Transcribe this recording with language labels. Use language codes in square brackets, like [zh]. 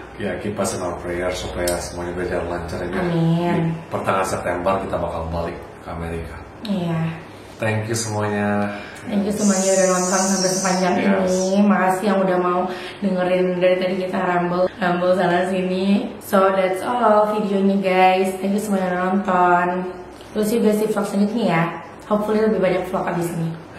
[id] Ya, [en] keep us in our prayer [id] supaya semuanya berjalan lancar ini. Amin. Di pertengahan September kita bakal balik ke Amerika. Iya. [en] Thank you [id] semuanya. [en] Thank you [id] semuanya udah nonton sampai sepanjang ini. Makasih yang udah mau dengerin dari tadi kita ramble sana sini. [en] So that's all [id] videonya [en] guys. Thank you [id] semuanya udah nonton. Terus juga si vlog selanjutnya ya. [en] Hopefully [id] lebih banyak vlog abis ini.